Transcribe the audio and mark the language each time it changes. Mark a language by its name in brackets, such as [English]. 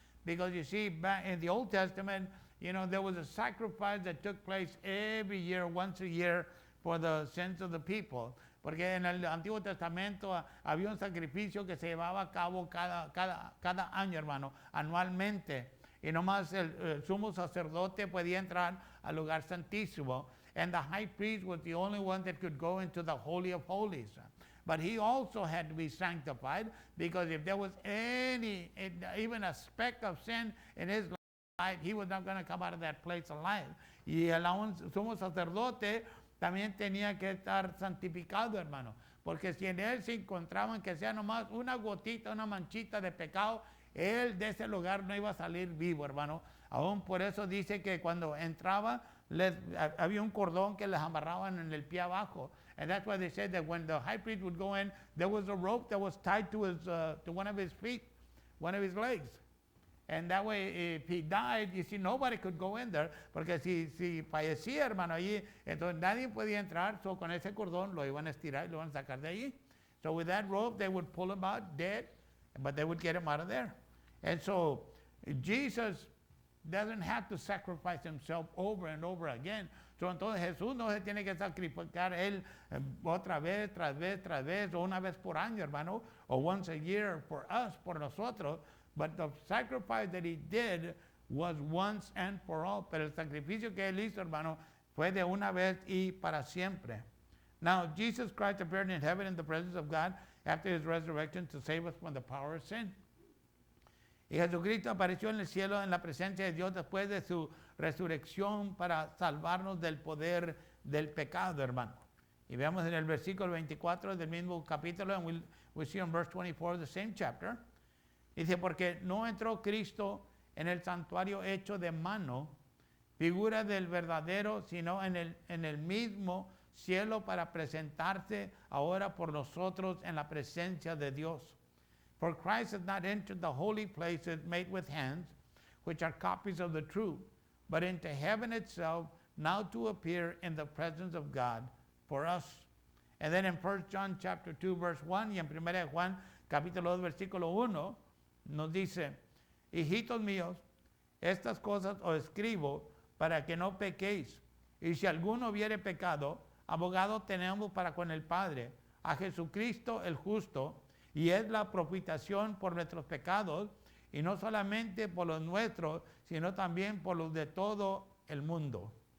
[English] Because you see, back in the Old Testament, you know, there was a sacrifice that took place every year, once a year, for the sins of the people. [Spanish] Porque en el Antiguo Testamento había un sacrificio que se llevaba a cabo cada año, hermano, anualmente. Y nomás el sumo sacerdote podía entrar al lugar santísimo. [English] And the high priest was the only one that could go into the Holy of Holies. But he also had to be sanctified, because if there was even a speck of sin in his life, he was not going to come out of that place alive. [Spanish] Y el sumo sacerdote también tenía que estar santificado, hermano, porque si en él se encontraban que sea nomás una gotita, una manchita de pecado, él de ese lugar no iba a salir vivo, hermano. Aún por eso dice que cuando entraba, había un cordón que les amarraban en el pie abajo. [English] And that's why they said that when the high priest would go in, there was a rope that was tied to one of his feet, one of his legs. And that way, if he died, you see, nobody could go in there, [Spanish] porque si fallecía, hermano, allí, entonces nadie podía entrar, so con ese cordón lo iban a estirar y lo iban a sacar de allí. [English] So with that rope, they would pull him out dead, but they would get him out of there. And so Jesus doesn't have to sacrifice himself over and over again. [Spanish] So entonces Jesús no se tiene que sacrificar él otra vez, tras vez, o una vez por año, hermano, o [English] once a year for us, [Spanish] por nosotros. [English] But the sacrifice that He did was once and for all. [Spanish] Pero el sacrificio que Él hizo, hermano, fue de una vez y para siempre. [English] Now, Jesus Christ appeared in heaven in the presence of God after His resurrection to save us from the power of sin. [Spanish] Y Jesucristo apareció en el cielo en la presencia de Dios después de su resurrección para salvarnos del poder del pecado, hermano. Y veamos en el versículo 24 del mismo capítulo, [English] and we see in verse 24 of the same chapter. [Spanish] Dice, porque no entró Cristo en el santuario hecho de mano, figura del verdadero, sino en el mismo cielo para presentarse ahora por nosotros en la presencia de Dios. [English] For Christ has not entered the holy places made with hands, which are copies of the true, but into heaven itself, now to appear in the presence of God for us. And then in 1 John chapter 2, verse 1, [Spanish] y en 1 Juan capítulo 2, versículo 1, nos dice, hijitos míos, estas cosas os escribo para que no pequéis. Y si alguno hubiere pecado, abogado tenemos para con el Padre, a Jesucristo el justo, y es la propiciación por nuestros pecados, y no solamente por los nuestros, sino también por los de todo el mundo.